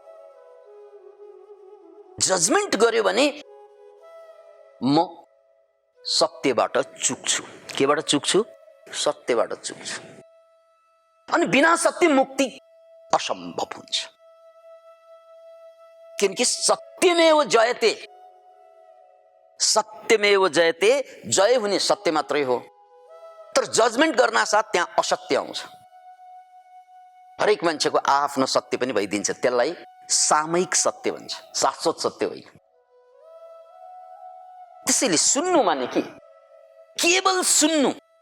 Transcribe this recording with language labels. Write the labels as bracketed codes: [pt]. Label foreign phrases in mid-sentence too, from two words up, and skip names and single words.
[ne] जजमेन्ट गर्यो भने म सत्यबाट चुक्छु। केबाट चुक्छु? सत्यबाट चुक्छु। अनि बिना सत्य मुक्ति असम्भव हुन्छ, किनकि [sa] सत्यमेव जयते। सत्यमेव जयते, [ne] जय हुने सत्य मात्रै हो। तर जजमेन्ट गर्न साथ त्यहाँ असत्य आउँछ। हरेक मान्छेको आफ्नो सत्य पनि भइदिन्छ, त्यसलाई सामयिक सत्य भन्छ, शाश्वत सत्य होइन। त्यसैले सुन्नु माने के? केवल सुन्नु।